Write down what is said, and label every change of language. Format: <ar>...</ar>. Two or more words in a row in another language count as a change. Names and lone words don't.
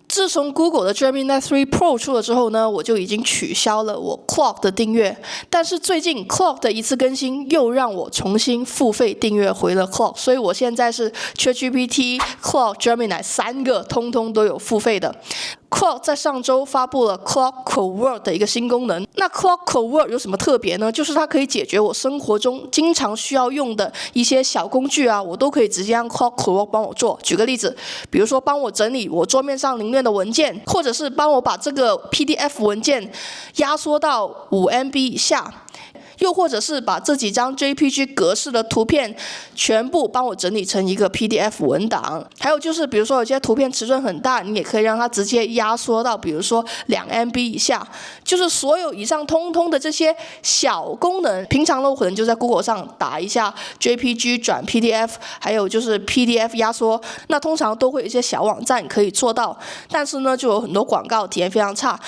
<zh>自從 Google 的 Gemini 3 Pro 出了之後呢，我就已經取消了我 Claude 的訂閱，但是最近 Claude 的一次更新又讓我重新付費訂閱回了 Claude， 所以我現在是 ChatGPT、Claude、Gemini 3個通通都有付費的。Claude 在上周發布了 Claude Code 的一個新功能。那 Claude Code 有什麼特別呢？就是它可以解決我生活中經常需要用的一些小工具啊，我都可以直接讓 Claude Code 幫我做。舉個例子，比如說幫我整理我桌面上凌亂的文件，或者是幫我把這個 PDF 文件壓縮到5MB 以下。又或者是把這幾張 JPG 格式的圖片全部幫我整理成一個 PDF 文檔。還有就是比如說有些圖片尺寸很大，你也可以讓它直接壓縮到比如說2MB 以下。就是所有以上通通的這些小功能，平常呢我可能就在 Google 上打一下 JPG 轉 PDF， 還有就是 PDF 壓縮，那通常都會有一些小網站可以做到，但是呢就有很多廣告，體驗非常差。</zh>